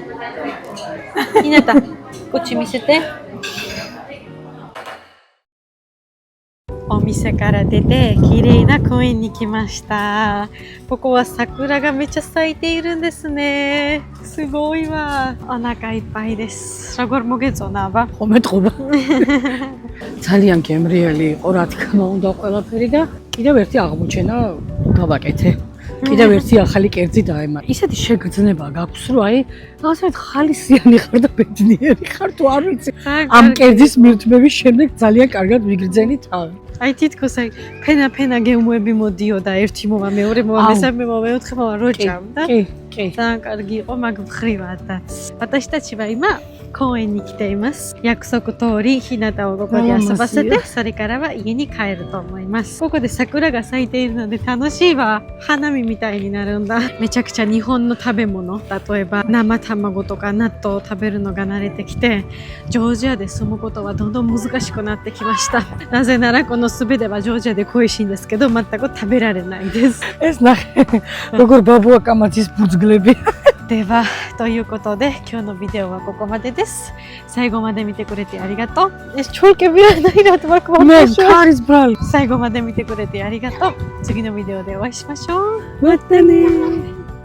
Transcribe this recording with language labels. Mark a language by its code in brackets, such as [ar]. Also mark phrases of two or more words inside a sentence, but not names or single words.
[ja] ひなた、口見せて。お店から出て綺麗な公園に来ました。ここは桜がめっちゃ咲いているんですね。すごいわ。お腹いっぱいです。 [ka] როგორ მოგეწონა? ხომეთყობა. ძალიან გემრიელი იყო, რა თქმა უნდა, ყველაფერი და კიდევ ერთი აღმოჩენა გავაკეთე. კიდევ ერთი ახალი კერძი დაემატა. ისეთი შეგრძნება გაქვს, რომ აი, რაღაცა ხალისიანი ხარ და ბედნიერი ხარ, თუ არ ვიცი. ამ კერძის მირთმევის შემდეგ ძალიან კარგად ვიგრძენი თავი. აი თითქოს აი ფენა გემოები მოდიოდა ერთი მოვა მეორე მოვა მესამე მოვა მეოთხე მოვა როჭამდა. კი. ძალიან კარგი იყო მაგ მხრივადაც. [ja] 私たちは今公園に来ています。約束通りひなたをここで遊ばせて、それからは家に帰ると思います。ここで桜が咲いているので楽しいわ。花見みたいになるんだ。めちゃくちゃ日本の食べ物、例えば生卵とか納豆を食べるのが慣れてきて、ジョージアで住むことはどんどん難しくなってきました。なぜならこの全てはジョージアで恋しいんですけど、全く食べられないです。 [ka] ეს ნახე, როგორ ბაბუა კამათის ბუძგლები. [ja] ではということで今日のビデオはここまでです。最後まで見てくれてありがとう。最後まで見てくれてありがとう。次のビデオでお会いしましょう。またね。